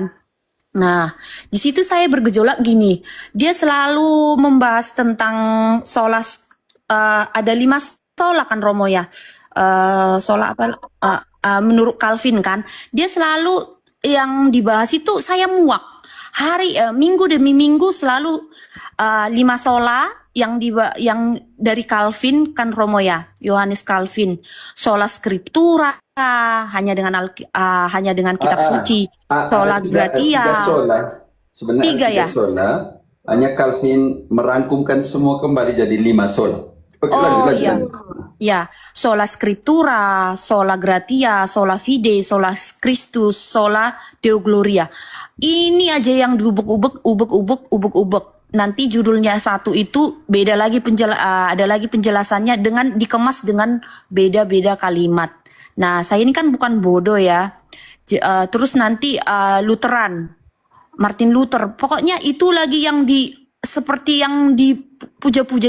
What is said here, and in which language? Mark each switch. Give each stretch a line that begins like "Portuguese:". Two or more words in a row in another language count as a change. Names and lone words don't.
Indonesian: Nah, di situ saya bergejolak gini, dia selalu membahas tentang sola, ada 5 sola kan Romo ya, sola menurut Calvin kan, dia selalu yang dibahas itu saya muak. Minggu demi minggu selalu 5 sola yang dari Calvin kan Romo ya, Yohanes Calvin,
Latin: sola scriptura
Indonesian: hanya dengan kitab suci,
Latin: sola gratia.
Indonesian: Tiga sola. Sebenarnya 3 ya. Sola, hanya Calvin merangkumkan semua kembali jadi 5 sola. Oke, lanjut. Iya. Ya,
Latin: sola scriptura, sola gratia, sola fide, sola Christus, sola Deo Gloria.
Indonesian: Ini aja yang diubek-ubek. Nanti judulnya satu itu beda lagi ada lagi penjelasannya dengan dikemas dengan beda-beda kalimat. Nah, saya ini kan bukan bodoh ya. Terus nanti Lutheran, Martin Luther, pokoknya itu lagi yang seperti yang dipuja-puja.